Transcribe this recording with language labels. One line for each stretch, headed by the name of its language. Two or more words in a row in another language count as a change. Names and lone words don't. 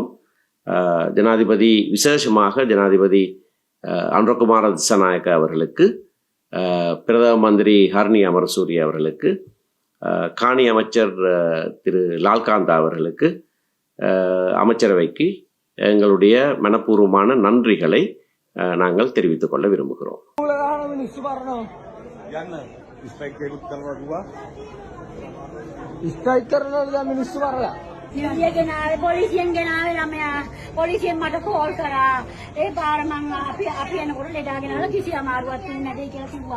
Tamil: ஜனாதிபதி, விசேஷமாக ஜனாதிபதி அனுரகுமார திசாநாயக்க அவர்களுக்கு, பிரதம மந்திரி ஹர்னி அமரசூரிய அவர்களுக்கு, காணி அமைச்சர் திரு லால்காந்தா அவர்களுக்கு, அமைச்சரவைக்கு எங்களுடைய மனப்பூர்வமான நன்றிகளை நாங்கள் தெரிவித்துக் கொள்ள விரும்புகிறோம்.
Sinhala: පොලිසියෙන් ගෙනාවේ ළමයා පොලිසියෙන් මට කෝල් කරා. ඒ පාර මං අපි එනකොට ලෙඩා ගෙනාලා කිසි අමාරුවක් වෙන්නේ නැtei කියලා කිව්වා.